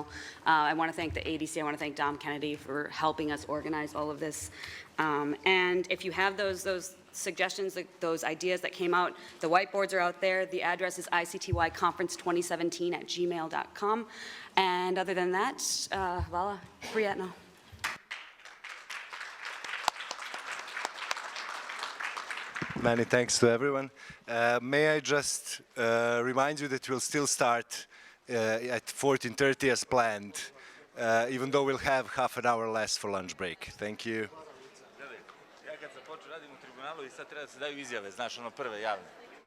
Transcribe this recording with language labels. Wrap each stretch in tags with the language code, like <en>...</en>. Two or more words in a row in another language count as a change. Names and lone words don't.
<en>I want to thank the ADC, I want to thank Dom Kennedy for helping us organize all of this. And if you have those suggestions, those ideas that came out, the whiteboards are out there. The address is ictyconference2017@gmail.com. And other than that,</en> <sr>hvala, prijatno.</sr> <en>Many thanks to everyone. May I just remind you that we'll still start at 14:30 as planned, even though we'll have half an hour less for lunch break. Thank you.</en> <sr>Ja kad sam počeo radim u tribunalu i sad treba da se daju izjave, znaš, ono prve javne.</sr>